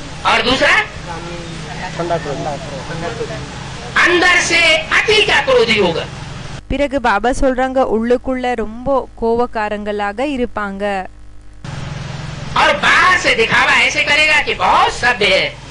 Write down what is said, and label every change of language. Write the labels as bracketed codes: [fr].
[hi] और दूसरा अंदर से अति का क्रोधी होगा. [ta] பிறகு பாபா சொல்றாங்க உள்ளுக்குள்ள ரொம்ப கோவக்காரங்களாக இருப்பாங்க. [hi] और बाहर से दिखावा ऐसे करेगा कि बहुत सभ्य है.